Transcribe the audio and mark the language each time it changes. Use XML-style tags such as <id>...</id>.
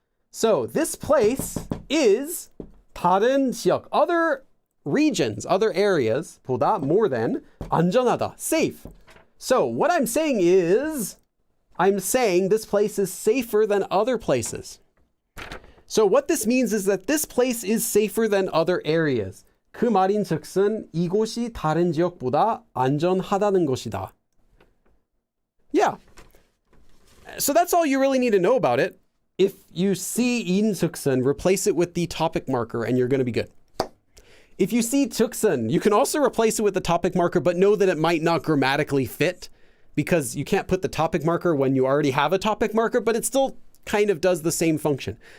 <en>So, this place is</en> <ko>다른 지역,</ko> <en>other regions, other areas, 보다, more than, 안전하다, safe. So, what I'm saying is, I'm saying this place is safer than other places. So what this means is that this place is safer than other areas.</en> <ko>그 말인 즉슨 이곳이 다른 지역보다 안전하다는 것이다.</ko> <en>Yeah. So that's all you really need to know about it. If you see 인 즉슨, replace it with the topic marker and you're going to be good. If you see 즉슨, you can also replace it with the topic marker, but know that it might not grammatically fit, because you can't put the topic marker when you already have a topic marker, but it still kind of does the same function.</en>